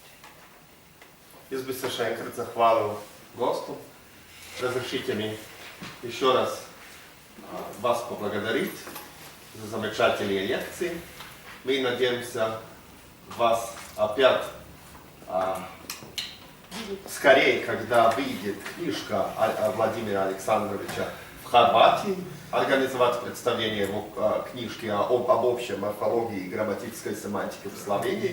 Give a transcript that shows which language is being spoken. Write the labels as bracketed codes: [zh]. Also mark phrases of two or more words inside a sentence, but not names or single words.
[sl] Jaz bi se še enkrat zahvalil gostu. [ru] Разрешите мне еще раз вас поблагодарить за замечательные лекции. Мы надеемся вас опять скорее, когда выйдет книжка Владимира Александровича в Хорватии, организовать представление его книжки об общей морфологии и грамматической семантике в Словении.